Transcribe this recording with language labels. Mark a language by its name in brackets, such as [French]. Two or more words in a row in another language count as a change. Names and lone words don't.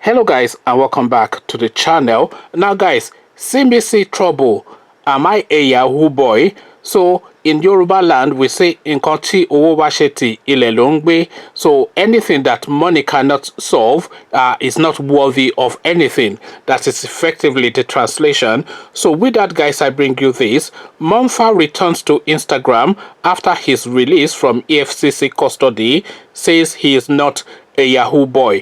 [English] Hello guys and welcome back to the channel. Now guys, see me see trouble. Am I a Yahoo boy? So in Yoruba land we say [Yoruba] nkan tí owó bá ṣe tì ilẹ̀ ló ń gbé. [English] So anything that money cannot solve is not worthy of anything. That is effectively the translation. So with that guys, I bring you this. Mompha returns to Instagram after his release from EFCC custody, says he is not a Yahoo boy.